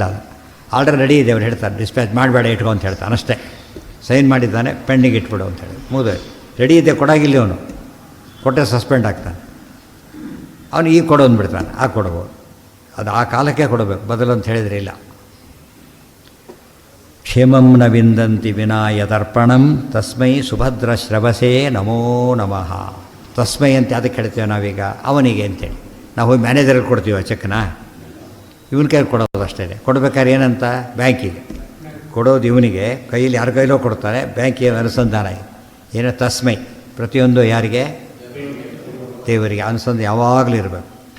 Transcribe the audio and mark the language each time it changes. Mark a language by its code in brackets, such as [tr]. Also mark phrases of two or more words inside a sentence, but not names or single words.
[kn] ಅದು ಆರ್ಡರ್ ರೆಡಿ ಇದೆ, ಅವ್ರು ಹೇಳ್ತಾರೆ ಡಿಸ್ಪ್ಯಾಚ್ ಮಾಡಬೇಡ ಇಟ್ಕೊ ಅಂತ ಹೇಳ್ತಾನೆ ಅಷ್ಟೇ. ಸೈನ್ ಮಾಡಿದ್ದಾನೆ, ಪೆಂಡಿಂಗ್ ಇಟ್ಬಿಡು ಅಂತೇಳಿ ಮುಗಿದು ರೆಡಿ ಇದೆ. ಕೊಡಾಗಿಲ್ಲ ಅವನು, ಕೊಟ್ಟರೆ ಸಸ್ಪೆಂಡ್ ಆಗ್ತಾನೆ. ಅವನು ಈಗ ಕೊಡೋದು ಬಿಡ್ತಾನೆ, ಆಗ ಕೊಡ್ಬೋದು. ಅದು ಆ ಕಾಲಕ್ಕೆ ಕೊಡಬೇಕು, ಬದಲು ಅಂತ ಹೇಳಿದರೆ ಇಲ್ಲ. [sa] ಕ್ಷೇಮಂ ನ ವಿಂದಂತಿ ವಿನಾ ಯದರ್ಪಣಂ ತಸ್ಮೈ ಸುಭದ್ರ ಶ್ರವಸೇ ನಮೋ ನಮಃ. [kn] ತಸ್ಮೈ ಅಂತ ಅದಕ್ಕೆ ಹೇಳ್ತೇವೆ ನಾವೀಗ, ಅವನಿಗೆ ಅಂತೇಳಿ. ನಾವು ಹೋಗಿ ಮ್ಯಾನೇಜರ್ಗೆ ಕೊಡ್ತೀವಿ ಚೆಕ್ನ, ಇವನ ಕೈಲಿ ಕೊಡೋದು ಅಷ್ಟೇ. ಕೊಡ್ಬೇಕಾದ್ರೆ ಏನಂತ? ಬ್ಯಾಂಕಿಗೆ ಕೊಡೋದು ಇವನಿಗೆ, ಕೈಯಲ್ಲಿ ಯಾರ ಕೈಲೋ ಕೊಡ್ತಾನೆ, ಬ್ಯಾಂಕಿಗೆ ಅನುಸಂಧಾನ ಇದೆ. ಏನೋ ತಸ್ಮೈ, ಪ್ರತಿಯೊಂದು ಯಾರಿಗೆ? ದೇವರಿಗೆ ಅನುಸಂಧಾನ ಯಾವಾಗಲೂ ಇರಬೇಕು.